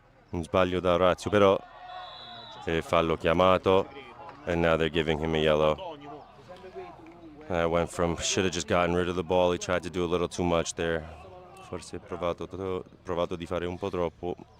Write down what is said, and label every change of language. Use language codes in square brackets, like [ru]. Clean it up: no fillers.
[it] Un sbaglio da Orazio, però fallo chiamato. [en] And now they're giving him a yellow. That went from, should have just gotten rid of the ball. He tried to do a little too much there. [it] Forse ha provato di fare un po' troppo.